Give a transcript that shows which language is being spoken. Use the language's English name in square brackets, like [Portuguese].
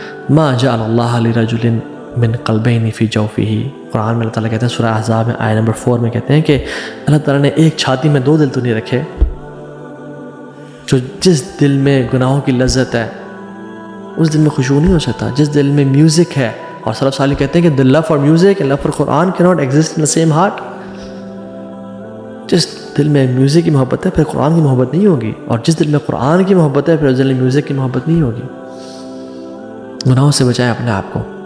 [Arabic] ما جعل اللہ لرجل من قلبین فی جوفہ، [Urdu] قرآن میں اللہ تعالیٰ کہتے ہیں سورہ احزاب میں آیت نمبر 4 میں کہتے ہیں کہ اللہ تعالیٰ نے ایک چھاتی میں دو دل تو نہیں رکھے. جس دل میں گناہوں کی لذت ہے اس دل میں خشوع نہیں ہو سکتا. جس دل میں میوزک ہے، اور سلف صالح کہتے ہیں کہ [English] the love for music and love for Quran cannot exist in the same heart. [Urdu] جس دل میں میوزک کی محبت ہے پھر قرآن کی محبت نہیں ہوگی، اور جس دل میں قرآن کی محبت ہے پھر اس دل میں میوزک کی محبت نہیں ہوگی. گناہوں سے بچائیں اپنے آپ کو.